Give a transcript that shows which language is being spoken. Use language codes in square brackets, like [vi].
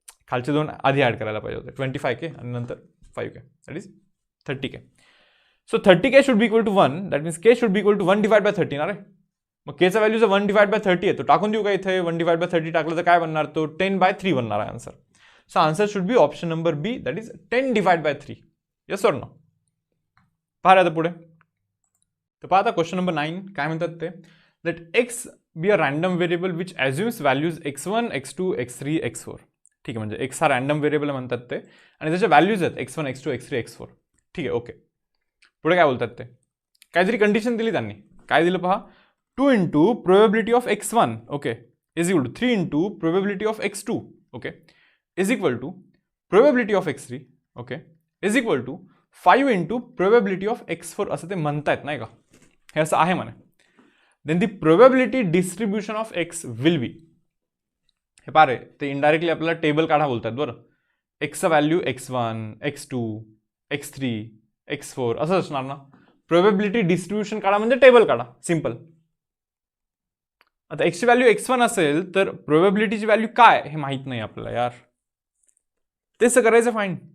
[mr] खालचे दोन आधी ॲड करायला पाहिजे होते 25K आणि नंतर 5K [en] That is 30K. So 30K should be equal to 1 that means K should be equal to 1 divide by 30 ना रे. [mr] मग Kचा व्हॅल्यू जर 1 डिवाइड बाय 30 आहे तो टाकून देऊ का इथे 1 डिवाइड बाय 30 टाकलं तर काय बनणार तो 10/3 बनणार आहे answer. [en] So answer should be option number B that is 10 divide by 3. Yes or no. [mr] पहा आता पुढे तर पहा आता क्वेश्चन नंबर 9 काय म्हणतात ते [en] That x be a random variable which assumes values x1 x2 x3 x4. [mr] ठीक आहे म्हणजे x हा रँडम व्हेरिएबल म्हणतात ते आणि त्याच्या व्हॅल्यूज आहेत x1 x2 x3 x4. ठीक आहे ओके. पुढे काय बोलतात ते काहीतरी कंडिशन दिली त्यांनी. [en] काय दिलं पहा 2 into probability of x1 okay is equal to 3 into probability of x2 okay is equal to probability of x3 okay is equal to 5 into probability of x4 [mr] असं ते म्हणतायत नाही का. हे असं आहे म्हणे. [en] Then the probability distribution of x will be. [mr] हे पहा रे ते इनडायरेक्टली आपल्याला टेबल काढा बोलतात बरं. एक्सचा value x1 x2 x3 x4 असं असणार ना. प्रोबेबिलिटी डिस्ट्रीब्युशन काढा म्हणजे टेबल काढा सिंपल. आता एक्सची व्हॅल्यू x1 असेल तर प्रोबेबिलिटीची व्हॅल्यू काय हे माहित नाही आपल्याला यार. तेच करायचं फाईन.